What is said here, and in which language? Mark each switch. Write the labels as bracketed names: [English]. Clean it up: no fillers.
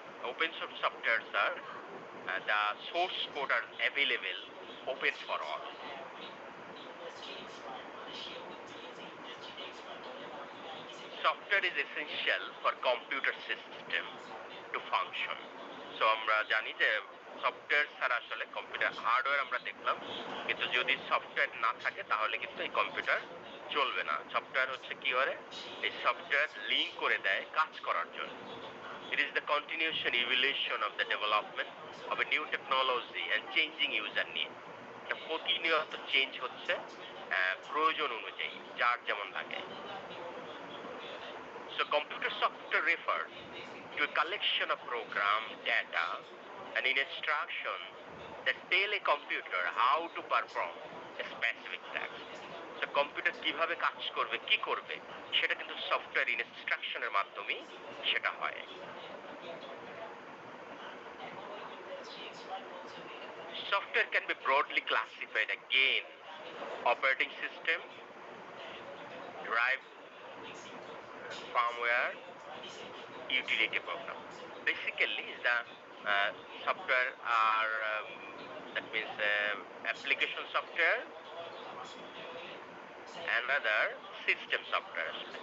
[English] Open source softwares are the source code are available open for all. Software is essential for computer system to function. [Bangla] So আমরা জানি যে software ছাড়া আসলে computer hardware আমরা দেখলাম, কিন্তু যদি সফটওয়্যার না থাকে তাহলে কিন্তু এই কম্পিউটার চলবে না। সফটওয়্যার হচ্ছে কি করে, এই সফটওয়্যার লিঙ্ক করে দেয় কাজ করার জন্য। [English] It is the continuation evolution of the development of a new technology and changing user need. [Bangla] এটা প্রতিনিয়ত চেঞ্জ হচ্ছে প্রয়োজন অনুযায়ী, যার যেমন লাগে। [English] So computer software refers to a collection of program, data, and instruction that tell a computer how to perform a specific task. [Bangla] So computer কিভাবে কাজ করবে, কি করবে, সেটা কিন্তু সফটওয়্যার ইনস্ট্রাকশনের মাধ্যমেই সেটা হয়। [English] Software can be broadly classified again: operating system, drive, firmware, utility program. Basically, the software are that means application software, another system software.